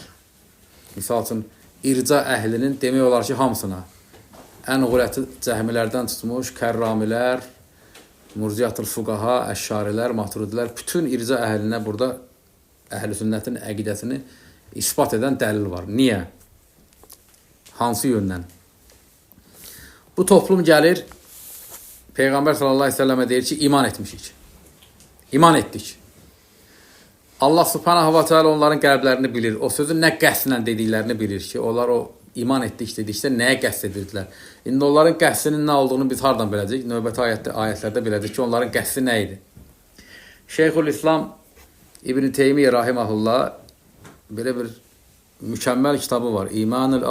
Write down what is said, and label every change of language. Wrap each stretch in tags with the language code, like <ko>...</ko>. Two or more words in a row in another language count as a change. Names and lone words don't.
<az>Misal üçün, irca əhlinin demək olar ki, hamısına, ən uğurəti cəhmilərdən tutmuş, kərramilər,</az> <ar>مرجئة الفقهاء,</ar> <az>əşşarilər, maturidilər, bütün irca əhlinə burada əhl-i sünnətin əqidəsini ispat edən dəlil var. Niyə? Hansı yöndən? Bu toplum gəlir, Peyğəmbər</az> <ar>صلى الله عليه وسلم</ar> <az>deyir ki, iman etmişik. İman etdik.</az> <ar>الله سبحانه وتعالى</ar> <az>onların qəlblərini bilir. O sözü nə qəsdlə dediklərini bilir ki, onlar o iman etdik dedikdə nəyə qəsd edirdilər? İndi onların qəsdinin nə olduğunu biz hardan biləcəyik? Növbəti ayətlərdə biləcək ki, onların qəsdi nə idi? Şeyxülislam İbn Teymiyyə rahiməhullah belə bir mükəmməl kitabı var.</az>